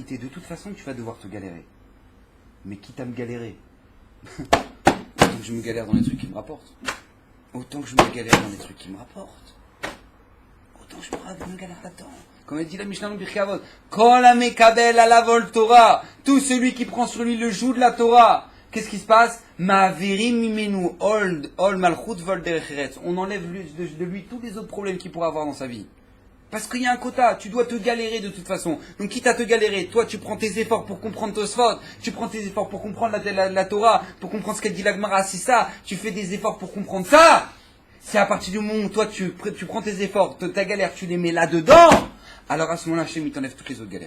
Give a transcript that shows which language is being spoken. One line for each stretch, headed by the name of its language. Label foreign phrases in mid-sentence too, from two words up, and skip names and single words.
French: De toute façon, tu vas devoir te galérer. Mais quitte à me galérer, autant que je me galère dans les trucs qui me rapportent. Autant que je me galère dans les trucs qui me rapportent. Autant que je me galère là-dedans. Comme dit la Mishnah dans Pirkei Avot,
Hebrew: כל המקבל עליו עול תורה,
French: tout celui qui prend sur lui le joug de la Torah, qu'est-ce qui se passe?
Hebrew: מעבירים ממנו עול מלכות ועול דרך ארץ.
French: On enlève de lui tous les autres problèmes qu'il pourrait avoir dans sa vie. Parce qu'il y a un quota, tu dois te galérer de toute façon. Donc quitte à te galérer, toi tu prends tes efforts pour comprendre Tosfot, tu prends tes efforts pour comprendre la Torah, pour comprendre ce qu'elle dit la Gemara, c'est ça, tu fais des efforts pour comprendre ça. C'est à partir du moment où toi tu prends tes efforts, ta galère, tu les mets là-dedans, alors à ce moment-là, Hachem, il t'enlève toutes les autres galères.